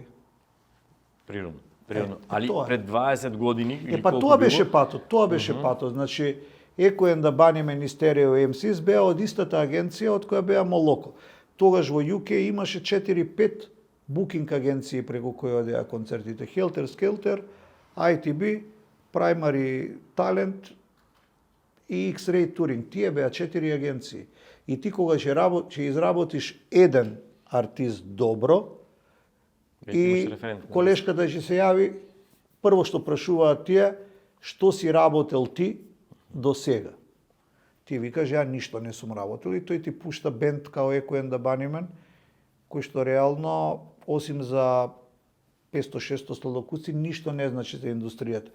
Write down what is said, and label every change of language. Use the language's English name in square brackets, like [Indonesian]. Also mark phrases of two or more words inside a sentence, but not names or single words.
[Macedonian] Природно. Али тоа е. пред 20 години или Па колку тоа било? беше патот, Значи, Еко да Бани Министерио МСИС беа од истата агенција од која беа Молоко. Тогаш во UK имаше 4-5 букинг агенции преку кои одеа концертите. Helter Skelter, ITB, Primary Talent и X-Ray Touring. Тие беа 4 агенции. И ти кога ќе изработиш еден артист добро, и колешката ќе се јави, прво што прашуваат тие, што си работел ти до сега. Ти викаш, ја ништо не сум работел, и тој ти пушта бенд као Еко да Банимен, кој што реално, осим за 500-600 столокуци, ништо не значи за индустријата.